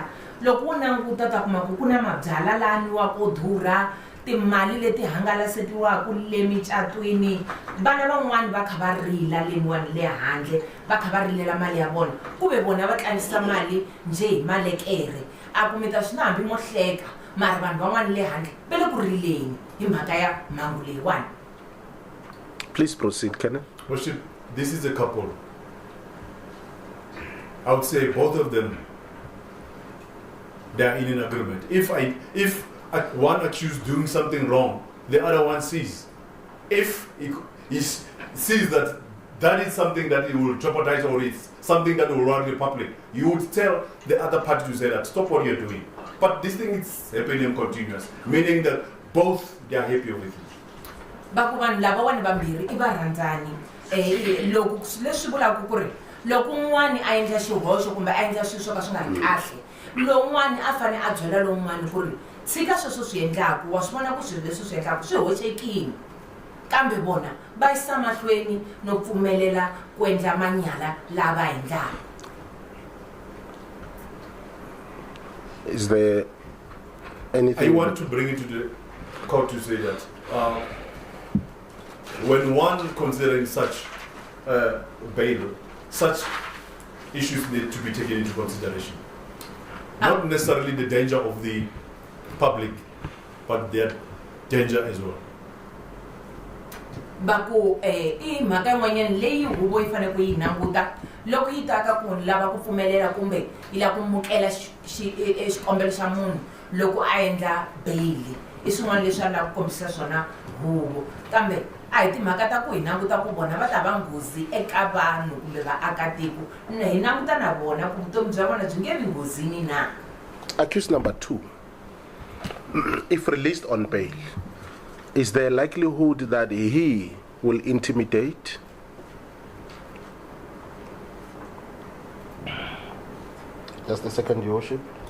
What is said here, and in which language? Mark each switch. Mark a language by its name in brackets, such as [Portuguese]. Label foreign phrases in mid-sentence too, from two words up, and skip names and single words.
[Tsonga] Loko u languta ta kuma ku na mabyala lani wa ko durha, timali leti hangalasetiwaka le micatwini, vana van'wani va kha va rila leniwani le handle, va kha va rilela mali ya vona kuve vona va tlangisa mali nje hi malekere. A kumeta swi na hambi mo hleka mara vanhu van'wani le handle va le ku rileni hi mhaka ya mhangu leyiwani. [English] Please proceed, Kenneth. Worship, this is a couple. I would say both of them, they are in an agreement. If one accused doing something wrong, the other one sees. If he sees that that is something that it will jeopardize or it's something that will run the public, you would tell the other party to say that stop what you're doing. But this thing is happening continuous, meaning that both they are happy with it. [Tsonga] Bakuvan lava wani vambirhi I varhandzani. Loko leswi vulaka ku ri loko un'wani a endla xihoxo kumbe a endla swilo swo ka swi nga ri kahle, lowun'wani a fane a byela lowun'wani ku ri tshika sweswo swi endlaku, wa swi vona ku swilo leswi swi endlaku swi hoxekile, kambe vona va yisa mahlweni no pfumelela ku endla manyala lava endlaka. [English] Is there anything? I want to bring it to the court to say that when one considering such bail, such issues need to be taken into consideration. Not necessarily the danger of the public, but their danger as well. [Tsonga] Baku I mhaka yin'wanyana leyi huvo yi fanele ku yi languta loko yi taka ku lava ku pfumelela kumbe yi lava ku mukela xikombelo xa munhu loko a endla bail, I swin'wana leswi a lava ku kombisa swona huvo, kambe a hi timhaka ta ku hi languta ku vona va ta va nghozi eka vanhu kumbe vaakatiko, hi languta na vona ku vutomi bya vona byi nge vi nghozini na. [English] Accused number 2, if released on bail, is there a likelihood that he will intimidate? Just a second, Your Worship.